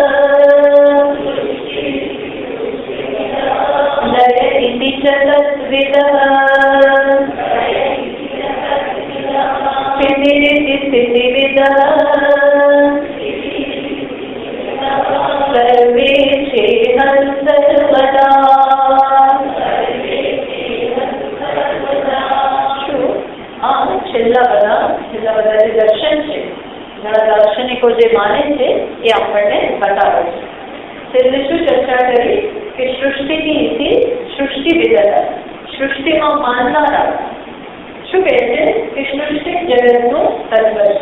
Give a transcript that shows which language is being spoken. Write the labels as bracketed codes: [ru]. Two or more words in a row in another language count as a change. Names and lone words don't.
[sa] लय इति च तद्विदः स्थितिरिति स्थितिविदः सर्वे चेह सर्वदा। [gu] છેલ્લા બધા દર્શન છે, દાર્શનિકો જે માને છે એ આપણને બતાવે છે. છેલ્લે શું ચર્ચા કરી કે સૃષ્ટિની સૃષ્ટિવિદતા, સૃષ્ટિમાં માનનારા શું કહે છે કે સૃષ્ટિ જગતનું તત્વ છે.